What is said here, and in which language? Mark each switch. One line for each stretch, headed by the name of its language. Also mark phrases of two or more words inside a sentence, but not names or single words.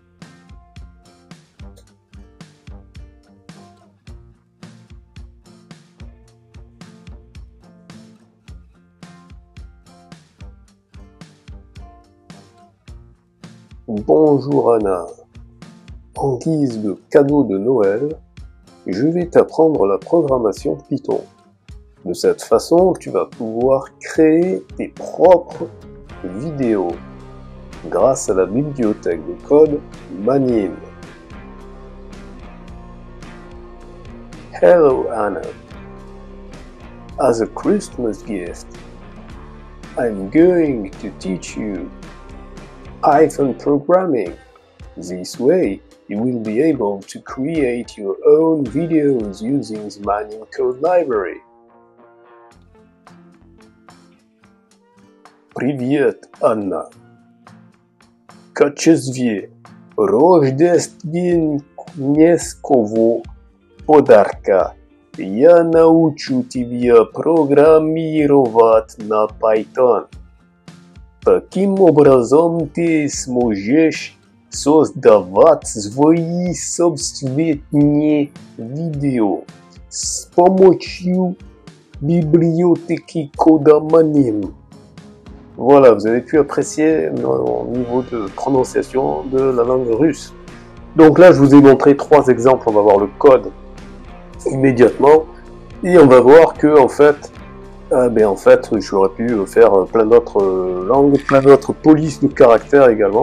French: Bonjour Anna, en guise de cadeau de Noël, je vais t'apprendre la programmation Python. De cette façon, tu vas pouvoir créer tes propres vidéos grâce à la bibliothèque de code Manim.
English: Hello Anna, as a Christmas gift, I'm going to teach you Python programming. This way, you will be able to create your own videos using the Manim code library.
Russian: Привет, Анна. Качестве рождественского подарка я научу тебя программировать на Python. Таким образом ты сможешь создавать свои собственные видео с помощью библиотеки кода Manim.
French: Voilà, vous avez pu apprécier mon niveau de prononciation de la langue russe. Donc là, je vous ai montré 3 exemples. On va voir le code immédiatement et on va voir que en fait, j'aurais pu faire plein d'autres langues, plein d'autres polices de caractères également.